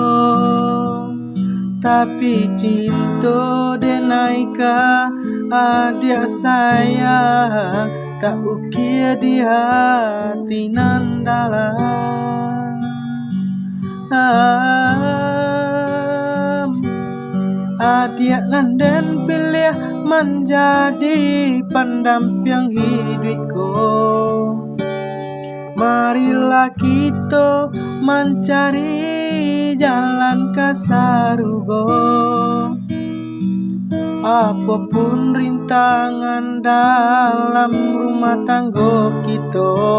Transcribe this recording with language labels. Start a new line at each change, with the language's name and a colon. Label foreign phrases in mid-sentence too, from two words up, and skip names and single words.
Indonesian: Tapi cinta
Minangkabau: denai ka
Indonesian: adik saya tak ukir di hati nan dalam. Adik
Minangkabau: nan den
Indonesian: pilih menjadi pendamping hidupku. Marilah kita mencari jalan ke surga, apapun rintangan dalam rumah tangga kita.